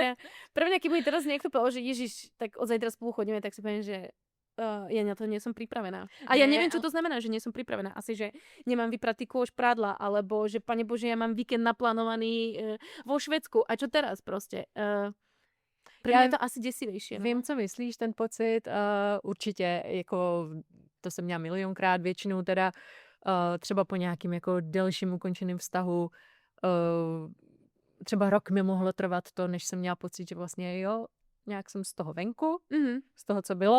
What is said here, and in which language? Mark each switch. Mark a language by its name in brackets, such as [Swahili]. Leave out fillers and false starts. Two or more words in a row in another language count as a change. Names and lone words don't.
[Slovak] Pre mňa keď mi teraz niekto povedal, že Ježiš, tak od zajtra spolu chodíme, tak si poviem, že ja na to nie som pripravená. A ja neviem, čo to znamená, že nie som pripravená. Asi, že nemám vypratý kôš prádla, alebo že, pane Bože, ja mám víkend naplánovaný vo Švédsku. A čo teraz proste? Pre mňa je to asi desivejšie. [Czech] Vím, co myslíš, ten pocit. Určitě, jako to jsem měla milionkrát, většinou teda třeba po nějakým jako delším ukončeným vztahu třeba rok mi mohlo trvat to, než jsem měla pocit, že vlastně jo, nějak jsem z toho venku, z toho, co bylo.